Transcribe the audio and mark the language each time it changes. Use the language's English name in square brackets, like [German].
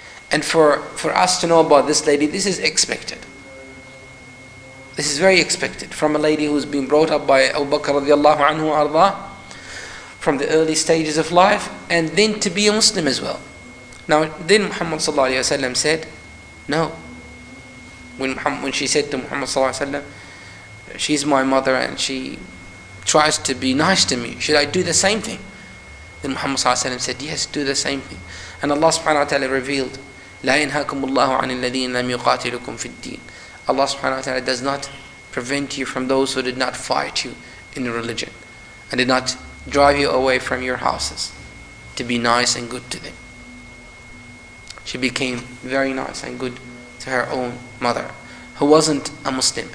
[English] And for us to know about this lady, this is expected. This is very expected from a lady who's been brought up by Abu Bakr radiallahu anhu arda from the early stages of life, and then to be a Muslim as well. Now then Muhammad sallallahu alaihi wasallam said, no. When she said to Muhammad sallallahu alaihi wasallam, she's my mother and she tries to be nice to me, should I do the same thing? Then Muhammad sallallahu alaihi wasallam said, yes, do the same thing. And Allah subhanahu wa ta'ala revealed, [Arabic] لا ينهاكم الله عن الذين لم يقاتلكم في الدين. [English] Allah subhanahu wa ta'ala does not prevent you from those who did not fight you in religion and did not drive you away from your houses, to be nice and good to them. She became very nice and good to her own mother, who wasn't a Muslim.